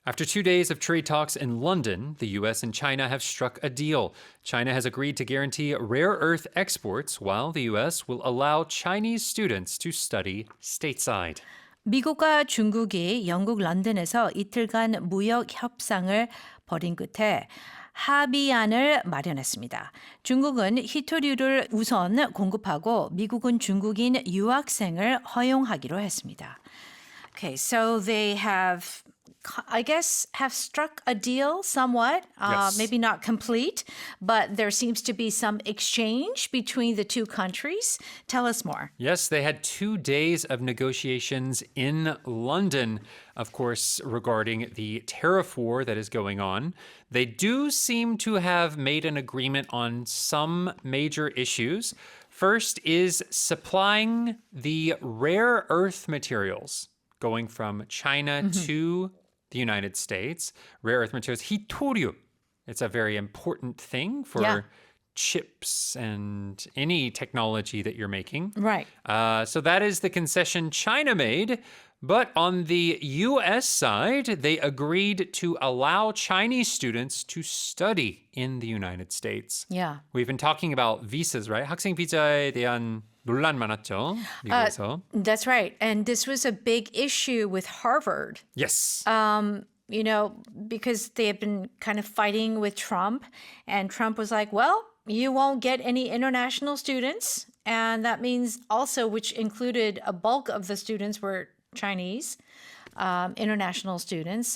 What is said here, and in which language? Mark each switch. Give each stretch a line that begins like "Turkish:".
English: After 2 days of trade talks in London, the US and China have struck a deal. China has agreed to guarantee rare earth exports, while the US will allow Chinese students to study stateside.
Korean: 미국과 중국이 영국 런던에서 이틀간 무역 협상을 벌인 끝에 합의안을 마련했습니다. 중국은 희토류를 우선 공급하고 미국은 중국인 유학생을 허용하기로 했습니다.
English: Okay, so they have struck a deal somewhat, Yes. maybe not complete, but there seems to be some exchange between the two countries. Tell us more. Yes, they had 2 days of negotiations in London, of course, regarding the tariff war that is going on. They do seem to have made an agreement on some major issues. First is supplying the rare earth materials going from China to the United States. Rare earth materials,
Korean: 희토류.
English: It's a very important thing for chips and any technology that you're making. Right. So that is the concession China made. But on the U.S. side, they agreed to allow Chinese students to study in the United States. Yeah. We've been talking about visas, right?
Korean: 학생 비자에 대한 논란 많았죠, 미국에서.
English: That's right. And this was a big issue with Harvard. Yes. Because they have been kind of fighting with Trump. And Trump was like, well, you won't get any international students. And that means also, which included a bulk of the students were Chinese, international students.